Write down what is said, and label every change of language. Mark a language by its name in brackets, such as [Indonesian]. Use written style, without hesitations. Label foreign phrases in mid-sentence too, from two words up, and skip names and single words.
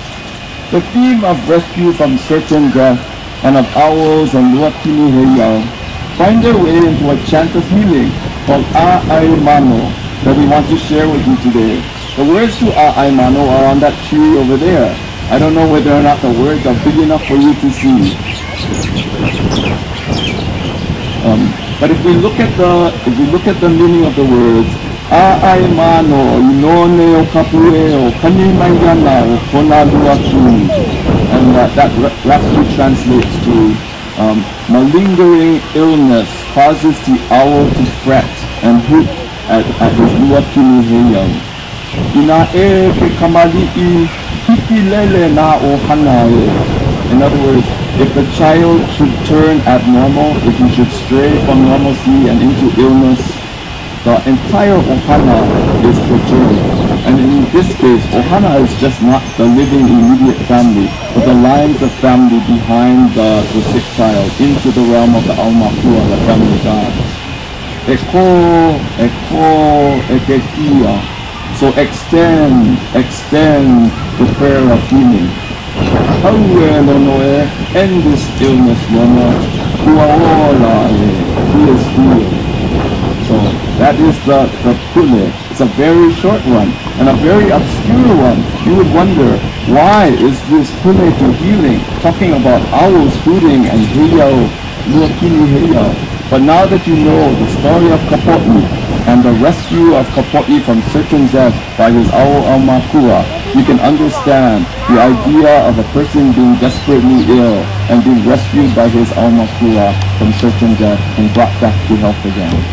[English] The theme of rescue from certain death and of owls and [Hawaiian] luakini heiau [English] find their way into a chant of healing called A'aimano that we want to share with you today. The words to A'aimano are on that tree over there. I don't know whether or not the words are big enough for you to see. But if we look at the meaning of the words, [Hawaiian] A'aimano, inone o kapue o kanimayana o kona luakini, [English] and that roughly translates to malingering illness causes the owl to fret and hoot at his [Hawaiian] luakini heiau. Ina e ke kamali'i hikilele na o hanae. [English] In other words, if the child should turn abnormal, if he should stray from normalcy and into illness, the entire ohana is perturbed. And in this case, ohana is just not the living immediate family, but the lines of family behind the sick child into the realm of the aumakua, the family gods. Ekekia. So extend the prayer of healing. Lono, end this illness, Lono. He is healed. So that is the puʻu. It's a very short one and a very obscure one. You would wonder, why is this puʻu to healing talking about owls hooting and [Hawaiian] heiau, luakini heiau? [English] But now that you know the story of Kapolei and the rescue of Kapolei from certain death by his owl aumakua, you can understand the idea of a person being desperately ill and being rescued by his aumakua from certain death and brought back to health again.